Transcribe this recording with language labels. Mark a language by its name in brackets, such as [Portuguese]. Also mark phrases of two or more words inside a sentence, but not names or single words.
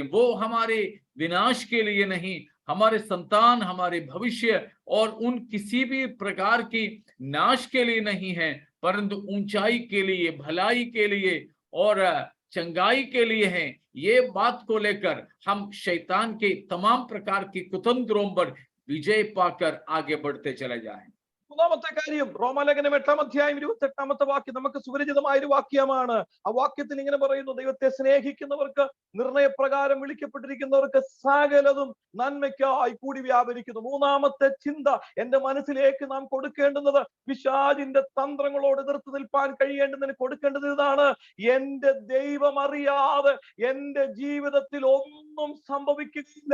[Hindi] वो हमारे विनाश के लिए नहीं, हमारे संतान, हमारे भविष्य और उन किसी भी प्रकार की नाश के लिए नहीं है, परंतु ऊंचाई के लिए, भलाई के लिए और चंगाई के लिए है। ये बात को लेकर हम शैतान के तमाम प्रकार की कुतंत्रों पर विजय पाकर आगे बढ़ते चले जाएं। [Malayalam] മൂന്നാമത്തെ കാര്യം, റോമാലേഖനം 8-ാം അധ്യായം 28-ാമത്തെ വാക്യം നമുക്ക് സുപരിചിതമായ ഒരു വാക്യമാണ്. ആ വാക്യത്തിൽ ഇങ്ങനെ പറയുന്നു, ദൈവത്തെ സ്നേഹിക്കുന്നവർക്ക്, നിർണയപ്രകാരം വിളിക്കപ്പെട്ടിരിക്കുന്നവർക്ക് സകലതും നന്മയ്ക്കായി കൂടി വ്യാപരിക്കുന്നു. മൂന്നാമത്തെ ചിന്ത എന്റെ മനസ്സിലേക്ക് നാം കൊടുക്കേണ്ടുന്നത്, പിശാചിന്റെ തന്ത്രങ്ങളോട് എതിർത്ത് നിൽപ്പാൻ കഴിയേണ്ടതിന് കൊടുക്കേണ്ടത് ഇതാണ്: എന്റെ ദൈവം അറിയാതെ എന്റെ ജീവിതത്തിൽ ഒന്നും സംഭവിക്കുകയില്ല.